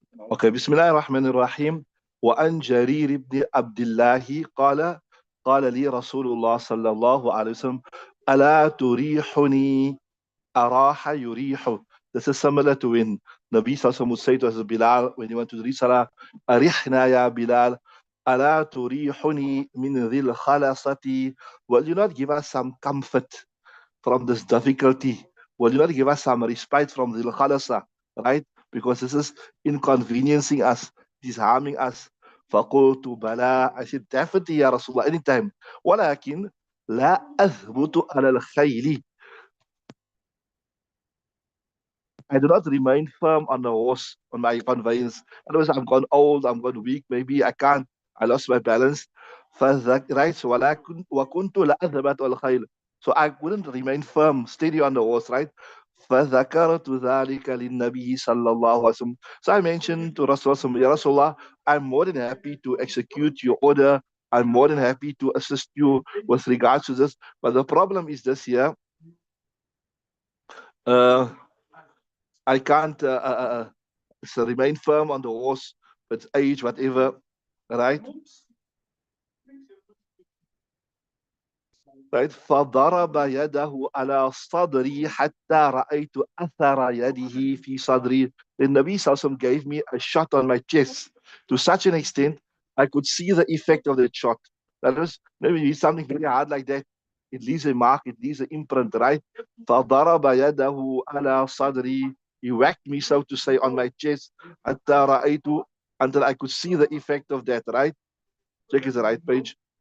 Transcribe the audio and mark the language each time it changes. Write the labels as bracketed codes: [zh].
[ar] اوكي، بسم الله الرحمن الرحيم. وعن جرير بن عبد الله قال لي رسول الله صلى الله عليه وسلم ألا تريحني. أراح يريح. [en] This is similar to when Nabi Sallallahu Alaihi Wasallam would say to us, Bilal, when he went to read Salah, [ar] أرحنا يا بلال ألا تريحني من ذي الخلاصة. [en] Will you not give us some comfort from this difficulty? Will you not give us some respite from the khalasa, right? Because this is inconveniencing us, it is harming us. [ar] فقلت بلى. [en] I said, definitely [ar] يا رسول الله, [en] anytime. [ar] ولكن لا أثبت على الخيل. [en] I do not remain firm on the horse, on my conveyance. Otherwise, I'm gone old, I'm gone weak, maybe I can't, I lost my balance. Right? [ar] So, وكنت لا أثبت على الخيل. [en] So I wouldn't remain firm, steady on the horse, right? [ar] فذكرت ذلك للنبي صلى الله عليه وسلم. [en] So I mentioned to Rasulullah, Ya Rasulullah, I'm more than happy to execute your order. I'm more than happy to assist you with regards to this. But the problem is this here. I can't so remain firm on the horse, with age, whatever, right? Right? [ar] فضرب يده على صدري حتى رأيت أثر يده في صدري. [en] The Nabi Sallallahu gave me a shot on my chest to such an extent I could see the effect of that shot. That is, maybe you something very hard like that, it leaves a mark, it leaves an imprint, right? [ar] فضرب يده على صدري. [en] He whacked me, so to say, on my chest [ar] حتى رأيت, [en] until I could see the effect of that, right? Check is the right page.